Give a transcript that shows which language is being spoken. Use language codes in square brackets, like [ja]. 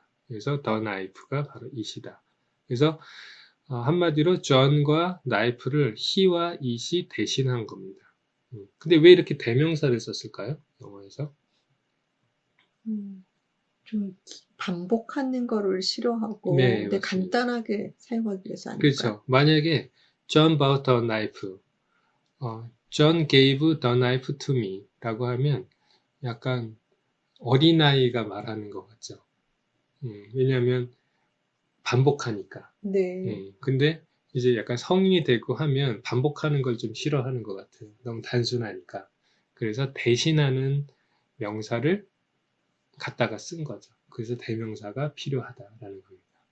[ko] 그래서 the knife가 바로 it이다. 그래서 한마디로 John과 knife를 he와 it이 대신한 겁니다. 근데 왜 이렇게 대명사를 썼을까요? 영어에서? 좀 반복하는 거를 싫어하고 네, 근데 맞습니다. 간단하게 사용하기 위해서 아닐까요? 그렇죠. 만약에 [en] John bought a knife, John gave the knife to me [ko] 라고 하면 약간 어린아이가 말하는 것 같죠. 왜냐하면 반복하니까. 네. 근데 이제 약간 성인이 되고 하면 반복하는 걸 좀 싫어하는 것 같아요. 너무 단순하니까. 그래서 대신하는 명사를 갖다가 쓴 거죠. 그래서 대명사가 필요하다라는 겁니다.